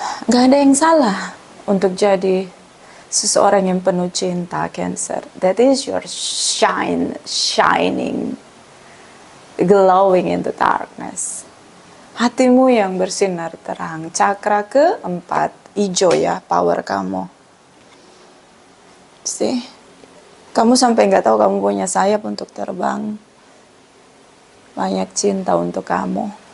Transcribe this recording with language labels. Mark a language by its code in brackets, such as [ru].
[id] Gak ada yang salah untuk jadi seseorang yang penuh cinta, Cancer. [en] That is your shining, glowing in the darkness. [id] Hatimu yang bersinar terang. Cakra keempat, hijau ya, power kamu. See? Kamu sampai nggak tahu kamu punya sayap untuk terbang. Banyak cinta untuk kamu.